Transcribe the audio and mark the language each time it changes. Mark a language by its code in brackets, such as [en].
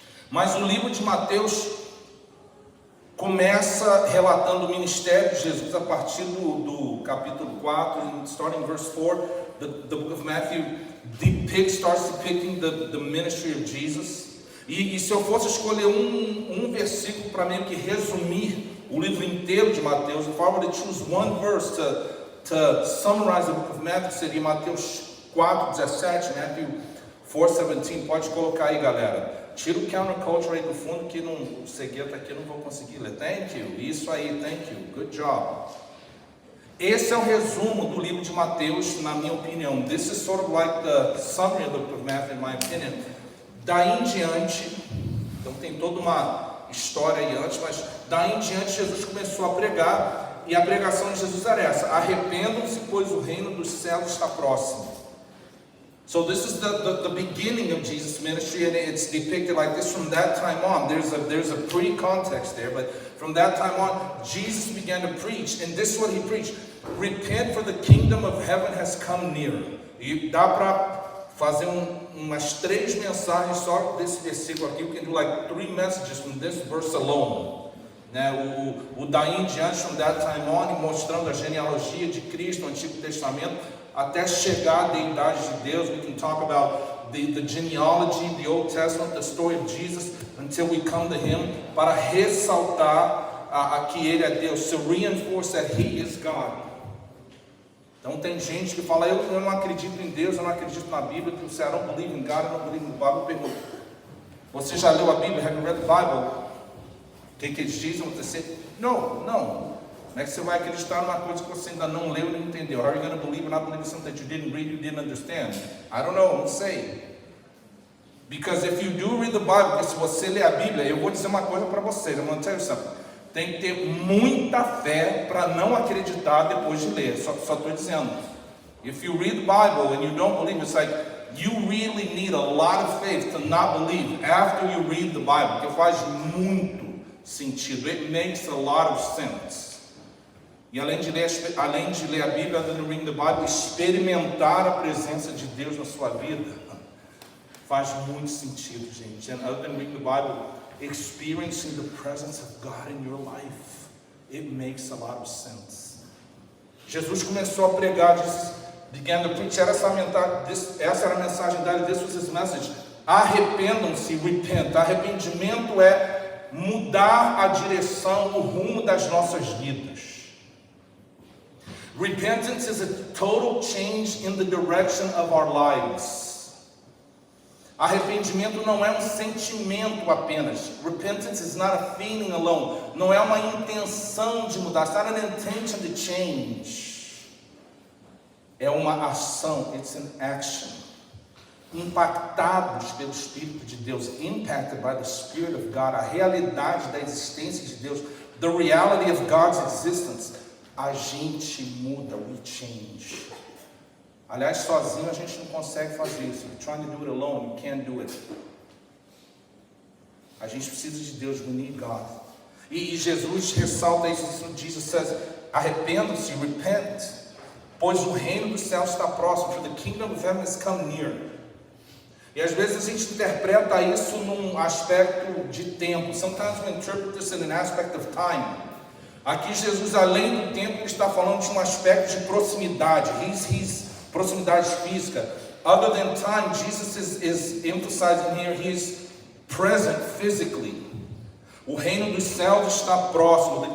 [pt] Mas o livro de Mateus começa relatando o ministério de Jesus a partir do capítulo 4, [en] starting verse 4. The book of Matthew starts depicting the ministry of Jesus. [pt] E se eu fosse escolher um versículo para meio que resumir o livro inteiro de Mateus, [en] if I were to choose one verse to summarize the book of Matthew, [pt] seria Mateus 4:17, [en] Matthew 4:17. [pt] Pode colocar aí, galera. Tira o counterculture aí do fundo, que o segredo aqui eu não vou conseguir ler. [en] Thank you. [pt] Isso aí, [en] thank you. Good job. [pt] Esse é o resumo do livro de Mateus, na minha opinião. [en] This is sort of like the summary of the book of Matthew, in my opinion. [pt] Daí em diante, então tem toda uma história aí antes, mas daí em diante Jesus começou a pregar, e a pregação de Jesus era essa: arrependam-se, pois o reino dos céus está próximo. [en] So this is the beginning of Jesus' ministry, and it's depicted like this from that time on. There's a pre-context there, but from that time on, Jesus began to preach, and this is what he preached: repent, for the kingdom of heaven has come near. [pt] E dá para fazer umas 3 mensagens só desse versículo aqui. [en] We can do like 3 messages from this verse alone. [pt] Né? O daí em diante, [en] from that time on, [pt] mostrando a genealogia de Cristo no Antigo Testamento, até chegar à deidade de Deus. [en] We can talk about the genealogy, the Old Testament, the story of Jesus, until we come to Him, [pt] para ressaltar que Ele é Deus, [en] to reinforce that He is God. [pt] Então tem gente que fala, eu não acredito em Deus, eu não acredito na Bíblia, que você, [en] I don't believe in God, I don't believe in the Bible. [pt] Pergunta, você já leu a Bíblia? [en] Have you read the Bible? [pt] O que eles dizem? Você diz, não. Como é que você vai acreditar numa coisa que você ainda não leu e não entendeu? [en] How are you going to believe and not believe in something that you didn't read, you didn't understand? I don't know, [pt] não sei. [en] Because if you do read the Bible, [pt] porque se você ler a Bíblia, eu vou dizer uma coisa para vocês, [en] I'm going to tell you something. [pt] Tem que ter muita fé para não acreditar depois de ler. Só estou dizendo. [en] If you read the Bible and you don't believe, it's like you really need a lot of faith to not believe after you read the Bible. [pt] Porque faz muito sentido. [en] It makes a lot of sense. [pt] E além de ler a Bíblia, além de [en] read the Bible, [pt] experimentar a presença de Deus na sua vida faz muito sentido, gente. [en] And other than reading the Bible, experiencing the presence of God in your life, it makes a lot of sense. [pt] Jesus começou a pregar, [en] began to preach, [pt] essa era a mensagem dele, [en] this was his message. [pt] Arrependam-se, repent. Arrependimento é mudar a direção, o rumo das nossas vidas. [en] Repentance is a total change in the direction of our lives. [pt] Arrependimento não é um sentimento apenas. [en] Repentance is not a feeling alone. [pt] Não é uma intenção de mudar. [en] It's not an intention to change. [pt] É uma ação. [en] It's an action. [pt] Impactados pelo Espírito de Deus. [en] Impacted by the Spirit of God. [pt] A realidade da existência de Deus. [en] The reality of God's existence. [pt] A gente muda. [en] We change. [pt] Aliás, sozinho a gente não consegue fazer isso. [en] You're trying to do it alone, you can't do it. [pt] A gente precisa de Deus, we need God. E Jesus ressalta isso. [en] Jesus says, arrependam-se, repent, [pt] pois o reino dos céus está próximo, [en] for the kingdom of heaven has come near. [pt] E às vezes a gente interpreta isso num aspecto de tempo. [en] Sometimes we interpret this in an aspect of time. [pt] Aqui Jesus, além do tempo, ele está falando de um aspecto de proximidade. Proximidade física. [en] Other than time, Jesus is emphasizing here, he is present physically. [pt] O reino dos céus está próximo.